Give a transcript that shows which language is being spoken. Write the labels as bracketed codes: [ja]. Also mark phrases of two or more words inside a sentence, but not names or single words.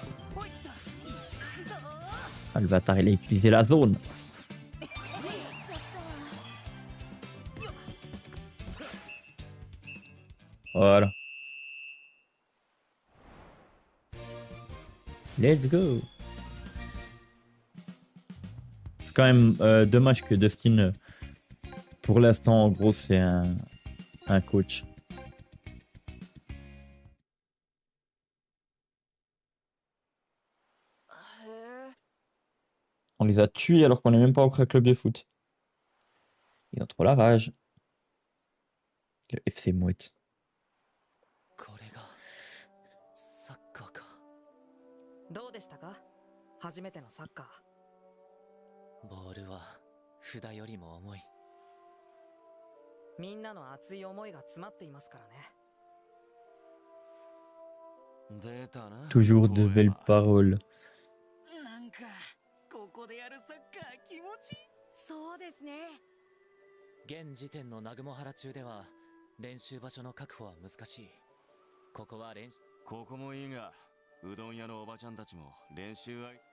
[fr] Ah, le bâtard, il a utilisé la zone. Voilà. [en] Let's go. [fr] C'est quand même dommage que Dustin, pour l'instant, en gros, c'est un coach. On les a tués alors qu'on n'est même pas encore à club de foot. Ils ont trop la rage. Le FC Mouette. [ja] これがサッカーか。どうでしたか？初めてのサッカー。ボールは札よりも重い。みんなの熱い思いが詰まっていますからね。出たな。 [fr] Toujours de belles paroles. [ja] なんかここでやるサッカー気持ちいい。そうですね。現時点の南雲原中では練習場所の確保は難しい。ここはここもいいが、うどん屋のおばちゃんたちも練習